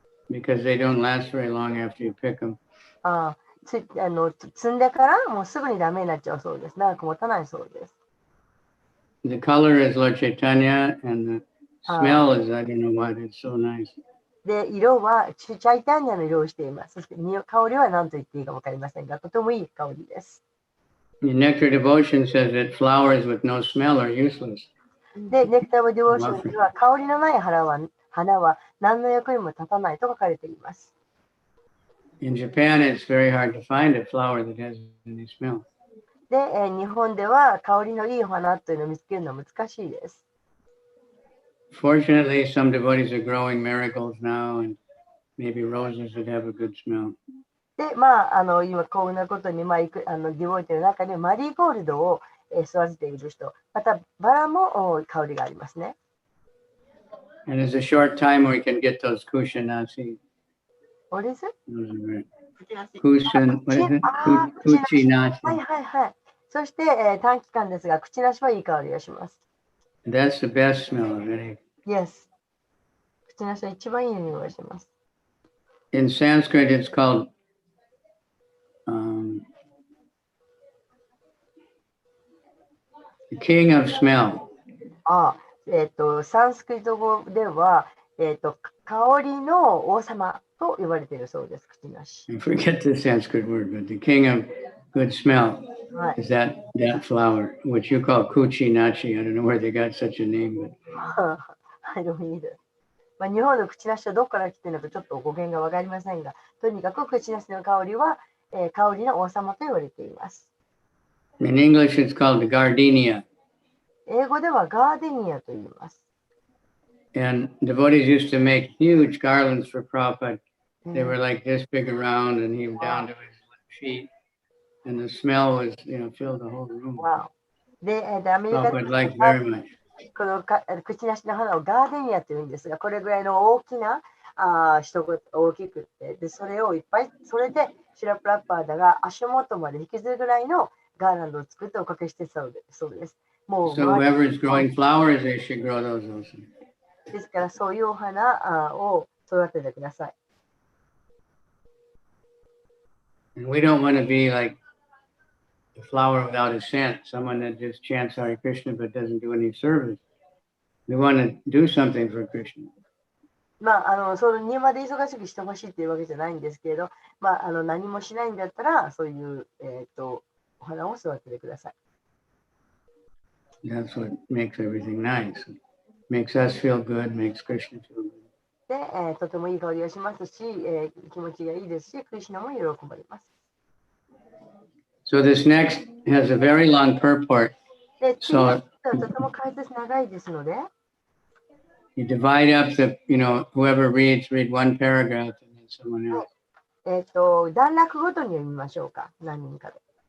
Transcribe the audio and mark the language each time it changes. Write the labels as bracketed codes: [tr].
[en] because they don't last very long after you pick them. [ja] 摘んでからもうすぐにダメになっちゃうそうです。長く持たないそうです。 [en] The color is Lord Chaitanya, and the smell is I don't know what. It's so nice. [ja] で、色はチャイタンニャの色をしています。そして香りは何と言っていいか分かりませんが、とてもいい香りです。 [en] The Nectar Devotion says that flowers with no smell are useless. [ja] で、ネクター・ディボーションには香りのない花は何の役にも立たないと書かれています。 [en] In Japan, it's very hard to find a flower that has any smell. [ja] で、日本では香りのいい花というのを見つけるのは難しいです。 [en] Fortunately, some devotees are growing miracles now, and maybe roses would have a good smell. [ja] で、今こんなことに、ディボーテの中でマリーゴールドを育てている人、またバラも香りがありますね。 [en] And there's a short time where you can get those kushanasi. What is it? Kushan, what is it? Kuchinasi. [ja] はいはいはい。そして、短期間ですが、口なしはいい香りがします。 [en] That's the best smell of any. Yes。 [ja] 口なしは一番いい匂いがします。 [en] In Sanskrit, it's called the king of smell. [ja] サンスクリット語では、香りの王様と呼ばれているそうです、口なし。 [en] I forget the Sanskrit word, but the king of good smell is that flower, which you call kuchinachi. I don't know where they got such a name, but I don't either. [ja] 日本の口なしはどこから来ているのかちょっと語源が分かりませんが、とにかく口なしの香りは、香りの王様と言われています。 [en] in English, it's called the gardenia. [ja] 英語ではガーデニアと言います。 [en] And devotees used to make huge garlands for Prabhupada. They were like this big around and even down to his feet. And the smell was, filled the whole room. [ja] Wow. で、アメリカで [en] Prabhupada liked very much. [ja] この口なしの花をガーデニアというんですが、これぐらいの大きな人が大きくって、で、それをいっぱい、それでシュラプラッパーダが足元まで引きずるぐらいのガーランドを作っておかけしてそうです。もう [en] So whoever is growing flowers, they should grow those also. [ja] ですから、そういうお花を育ててください。 [en] And we don't want to be like a flower without a scent, someone that just chants Hare Krishna but doesn't do any service. We want to do something for Krishna. [ja] その庭で忙しくしてほしいっていうわけじゃないんですけれど、何もしないんだったら、そういう、お花を育ててください。 [en] That's what makes everything nice. Makes us feel good, makes Krishna feel good. [ja] で、とてもいい香りがしますし、気持ちがいいですし、クリシュナも喜ばれます。 [en] So this next has a very long purport. [ja] で、次はとても解説長いですので、 [en] You divide up the, whoever read one paragraph and then someone else. [ja] 段落ごとに読みましょうか、何人かで。